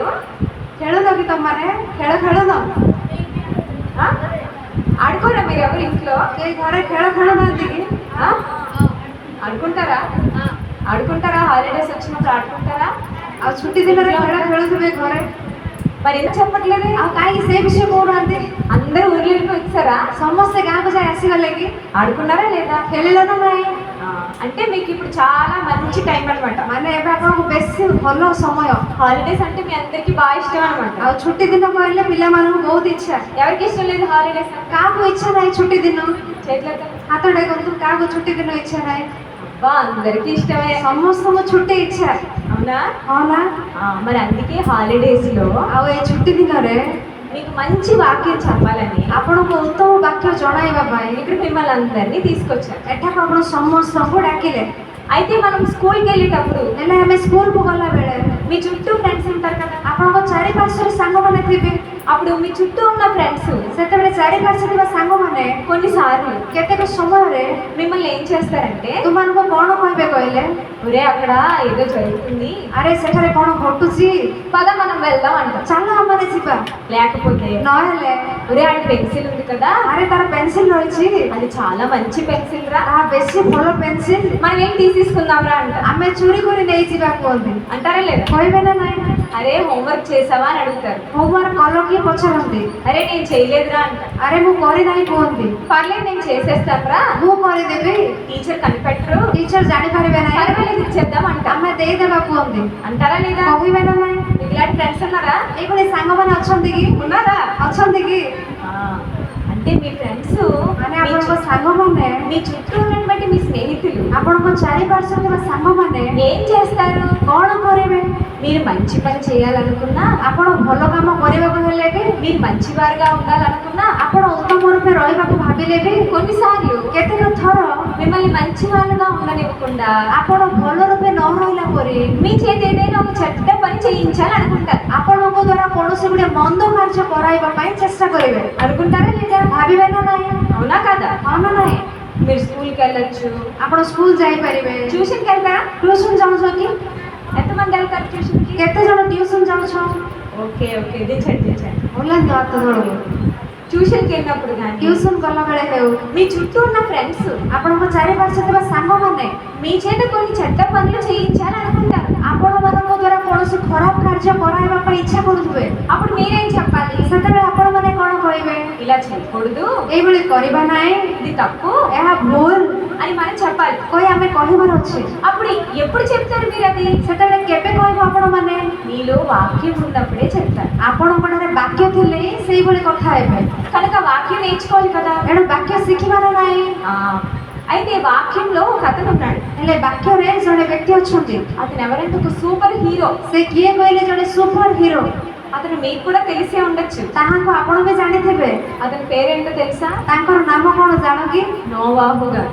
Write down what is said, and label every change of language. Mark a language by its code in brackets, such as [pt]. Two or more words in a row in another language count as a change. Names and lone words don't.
[or] ଖେଳୁନ କି ତମମାନେ? ଖେଳ ଖେଳୁନ? [te] ఆడుకోరా మీరు ఎవరు ఇంట్లో? [or] କେହି ଘରେ ଖେଳ ଖେଳୁନାହାନ୍ତି କି? [te] ఆడుకుంటారా? ఆడుకుంటారా? హాలిడేస్ వచ్చినప్పుడు ఆడుకుంటారా? [or] ଆଉ ଛୁଟି ଦିନରେ ଖେଳ ଖେଳୁଥିବେ ଘରେ, [te] మరి ఎందుకు చెప్పట్లేదు? [or] ଆଉ କାହିଁକି ସେ ବିଷୟ କହୁନାହାନ୍ତି? [te] అందరూ ఊర్లోకి వచ్చారా? [or] ସମସ୍ତେ ଗାଁକୁ ଯାଇ ଆସିଗଲେ କି? [te] ఆడుకున్నారా లేదా? [or] ଖେଳିଲେ ନା ନାହିଁ? [te] అంటే మీకు ఇప్పుడు చాలా మంచి టైం అనమాట. [or] ମାନେ ଏବେ ଆପଣଙ୍କୁ ବେଶୀ ଭଲ ସମୟ। [te] హాలిడేస్ అంటే మీ అందరికీ బాగా ఇష్టం అనమాట. [or] ଆଉ ଛୁଟି ଦିନ କହିଲେ ପିଲାମାନଙ୍କୁ ବହୁତ ଇଚ୍ଛା। [te] ఎవరికి ఇష్టం లేదు హాలిడేస్? [or] କାହାକୁ ଇଚ୍ଛା ନାହିଁ ଛୁଟି ଦିନ? [te] చేతులతో [or] ହାତ ଟେକନ୍ତୁ। କାହାକୁ ଛୁଟି ଦିନ ଇଚ୍ଛା ନାହିଁ? [te] అబ్బా, అందరికీ ఇష్టమే. [or] ସମସ୍ତଙ୍କୁ ଛୁଟି ଇଚ୍ଛା, [te] అవునా? [or] ହଁ ନା? [te] మరి అందుకే హాలిడేస్ లో [or] ଆଉ ଏଇ ଛୁଟି ଦିନରେ [te] మీకు మంచి వాక్యం చెప్పాలని [or] ଆପଣଙ୍କୁ ଉତ୍ତମ ବାକ୍ୟ ଜଣାଇବା ପାଇଁ [te] ఇక్కడ మిమ్మల్ని అందరినీ తీసుకొచ్చారు. [or] ଏଠାକୁ ଆପଣ ସମସ୍ତଙ୍କୁ ଡାକିଲେ। [te] అయితే మనం స్కూల్కి వెళ్ళేటప్పుడు [or] ହେଲେ ଆମେ ସ୍କୁଲକୁ ଗଲାବେଳେ [te] మీ చుట్టూ ఫ్రెండ్స్ ఉంటారు కదా, [or] ଆପଣଙ୍କ ଚାରିପାର୍ଶ୍ୱରେ ସାଙ୍ଗମାନେ ଥିବେ। [te] అప్పుడు మీ చుట్టూ ఉన్న ఫ్రెండ్స్ [or] ସେତେବେଳେ ଚାରିପାର୍ଶ୍ୱରେ ଥିବା ସାଙ୍ଗମାନେ [te] కొన్నిసార్లు [or] କେତେକ ସମୟରେ [te] మిమ్మల్ని ఏం చేస్తారంటే, [or] ତୁମମାନଙ୍କୁ କ'ଣ କହିବେ କହିଲେ? [te] ఒరే అక్కడ ఏదో జరుగుతుంది, [or] ଆରେ ସେଠାରେ କ'ଣ ଘଟୁଛି, [te] పద మనం వెళ్దాం అంటాం. [or] ଚାଲ ଆମମାନେ ଯିବା। [te] లేకపోతే [or] ନହେଲେ [te] ఒరే అది పెన్సిల్ ఉంది కదా, [or] ଆରେ ତାର పెన్సిల్ ରହିଛି, [te] అది చాలా మంచి పెన్సిల్ రా, [or] ତାହା ବେଶୀ ଭଲ పెన్ସିଲ, [te] మనం ఏం తీసేసుకుందాం రా అంట. [or] ଆମେ ଚୋରି କରି ନେଇଯିବା କୁହନ୍ତି। [te] అంటారా లేదా? [or] କହିବେ ନା ନାହିଁ? [te] అరే హోంవర్క్ చేసావా అని అడుగుతారు. [or] ହୋମୱାର୍କ କଲ କି ପଚାରନ୍ତି? [te] అరే నేను చేయలేదురా అంట. [or] ଆରେ ମୁଁ କରିନାହିଁ କୁହନ୍ତି। [te] పర్లేదు నేను చేసేస్తానురా, [or] ମୁଁ କରିଦେବି, [te] టీచర్ కనిపెట్టరు, [or] ଟିଚର ଜାଣିପାରିବେ ନାହିଁ, [te] పర్వాలేదు ఇచ్చేద్దాం అంట. [or] ଆମେ ଦେଇଦେବା କୁହନ୍ତି। [te] అంటారా లేదా? [or] କହିବେ ନା ନାହିଁ? [te] మీకు ఇలాంటి ఫ్రెండ్స్ ఉన్నారా? [or] ଏଇଭଳି ସାଙ୍ଗମାନେ ଅଛନ୍ତି କି? [te] ఉన్నారా? [or] ଅଛନ୍ତି କି? [te] అంటే మీ ఫ్రెండ్స్ [or] ମାନେ ଆପଣଙ୍କ ସାଙ୍ଗମାନେ, [te] మీ చుట్టూ ఉన్నటువంటి మీ స్నేహితులు [or] ଆପଣଙ୍କ ଚାରିପାର୍ଶ୍ୱରେ ଥିବା ସାଙ୍ଗମାନେ [te] ఏం చేస్తారు? [or] କ'ଣ କରିବେ? [te] మీరు మంచి పని చేయాలనుకున్నా, [or] ଆପଣ ଭଲ କାମ କରିବାକୁ ହେଲେ ବି, [te] మీరు మంచివారుగా ఉండాలనుకున్నా, [or] ଆପଣ ଉତ୍ତମ ରୂପେ ରହିବାକୁ ଭାବିଲେ ବି, [te] కొన్నిసార్లు [or] କେତେକ ଥର [te] మిమ్మల్ని మంచి వాళ్ళుగా ఉండనివ్వకుండా [or] ଆପଣ ଭଲ ରୂପେ ନ ରହିଲା ପରେ [te] మీ చేతి ఏదైనా ఒక చెడ్డ పని చేయించాలనుకుంటారు. [or] ଆପଣଙ୍କ ଦ୍ୱାରା କୌଣସି ଗୋଟେ ମନ୍ଦ କାର୍ଯ୍ୟ କରାଇବା ପାଇଁ ଚେଷ୍ଟା କରିବେ। [te] అనుకుంటారా లేదా? [or] ଭାବିବେ ନା ନାହିଁ? [te] అవునా కాదా? [or] ହଁ ନା ନାହିଁ? [te] మీరు స్కూల్కి వెళ్ళొచ్చు, [or] ଆପଣ ସ୍କୁଲ ଯାଇପାରିବେ, [te] ట్యూషన్కి వెళ్తారా? [or] ଟ୍ୟୁସନ ଯାଉଛ କି? [te] ఎంతమంది వెళ్తారు ట్యూషన్కి? [or] କେତେ ଜଣ ଟ୍ୟୁସନ ଯାଉଛ? [en] okay okay, [te] దించండి. [or] ଓହ୍ଲାନ୍ତୁ ହାତ ତଳକୁ। [te] ట్యూషన్కి వెళ్ళినప్పుడు కానీ [or] ଟ୍ୟୁସନ ଗଲାବେଳେ ହେଉ, [te] మీ చుట్టూ ఉన్న ఫ్రెండ్స్ [or] ଆପଣଙ୍କ ଚାରିପାର୍ଶ୍ୱରେ ଥିବା ସାଙ୍ଗମାନେ [te] మీ చేత కొన్ని చెడ్డ పనులు చేయించాలనుకుంటారు. [or] ଆପଣମାନଙ୍କ ଦ୍ୱାରା କୌଣସି ଖରାପ କାର୍ଯ୍ୟ କରାଇବା ପାଇଁ ଇଚ୍ଛା କରୁଥିବେ। [te] అప్పుడు మీరేం చెప్పాలి? [or] ସେତେବେଳେ ଆପଣମାନେ କ'ଣ କହିବେ? [te] ఇలా చేయకూడదు, [or] ଏଇଭଳି କରିବା ନାହିଁ, [te] ఇది తప్పు [or] ଏହା ଭୁଲ [te] అని మనం చెప్పాలి. [or] କହି ଆମେ କହିବାର ଅଛି। [te] అప్పుడు ఎప్పుడు చెప్తారు మీరు అది? [or] ସେତେବେଳେ କେବେ କହିବ ଆପଣମାନେ? [te] మీలో వాక్యం ఉన్నప్పుడే చెప్తారు. [or] ଆପଣଙ୍କ ଠାରେ ବାକ୍ୟ ଥିଲେ ହିଁ ସେଇଭଳି କଥା ହେବେ। [te] కనుక వాక్యం నేర్చుకోవాలి కదా. [or] ଏଣୁ ବାକ୍ୟ ଶିଖିବାର ନାହିଁ। [te] అయితే వాక్యంలో ఒక అతను ఉన్నాడు. [or] ହେଲେ ବାକ୍ୟରେ ଜଣେ ବ୍ୟକ୍ତି ଅଛନ୍ତି। [te] అతను ఎవరంటే ఒక [en] super hero. [or] ସେ କିଏ କହିଲେ? ଜଣେ [en] super hero. [te] అతను మీకు కూడా తెలిసే ఉండొచ్చు. [or] ତାହାଙ୍କୁ ଆପଣ ବି ଜାଣିଥିବେ। [te] అతని పేరేంటో తెలుసా? [or] ତାଙ୍କର ନାମ କ'ଣ ଜାଣ କି? [te] నోవాహు గారు.